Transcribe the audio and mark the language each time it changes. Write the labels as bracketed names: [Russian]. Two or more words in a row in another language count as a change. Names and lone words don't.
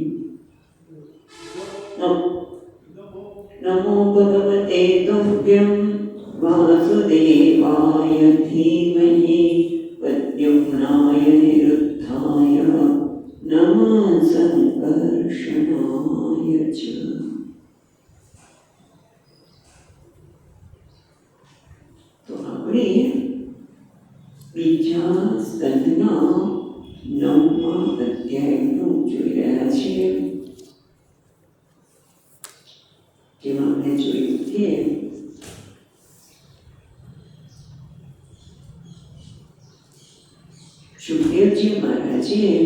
[Sanskrit] नमो भगवते तुभ्यं वासुदेवाय धीमहि प्रद्युम्नाय निरुद्धाय नमः संकर्षणाय च। [Gujarati] तो આપણે બીજા સ્કંદના 9મા અધ્યાયનું જોઈ રહ્યા છીએ, જેમાં આપણે જોયું કે સુખદેવજી મહારાજે